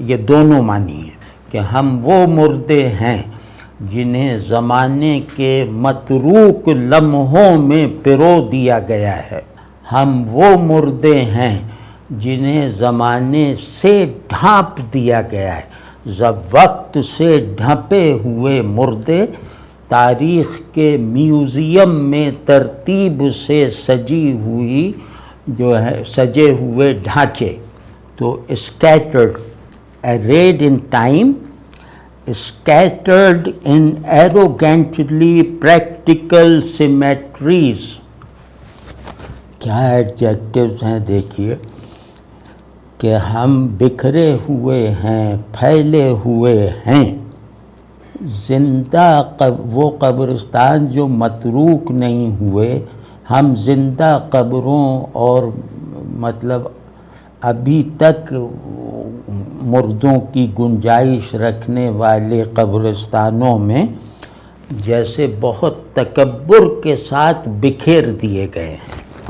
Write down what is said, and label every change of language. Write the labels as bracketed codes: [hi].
[ur] یہ دونوں معنی ہیں کہ ہم وہ مردے ہیں جنہیں زمانے کے متروک لمحوں میں پرو دیا گیا ہے، ہم وہ مردے ہیں جنہیں زمانے سے ڈھانپ دیا گیا ہے. وقت سے ڈھانپے ہوئے مردے، تاریخ کے میوزیم میں ترتیب سے سجی ہوئی جو ہے سجے ہوئے ڈھانچے. [en] تو scattered, arrayed in time, scattered in arrogantly practical symmetries. [ur] کیا ایڈجیکٹیوز ہیں دیکھیے، کہ ہم بکھرے ہوئے ہیں، پھیلے ہوئے ہیں. زندہ وہ قبرستان جو متروک نہیں ہوئے، ہم زندہ قبروں اور مطلب ابھی تک مردوں کی گنجائش رکھنے والے قبرستانوں میں جیسے بہت تکبر کے ساتھ بکھیر دیے گئے ہیں.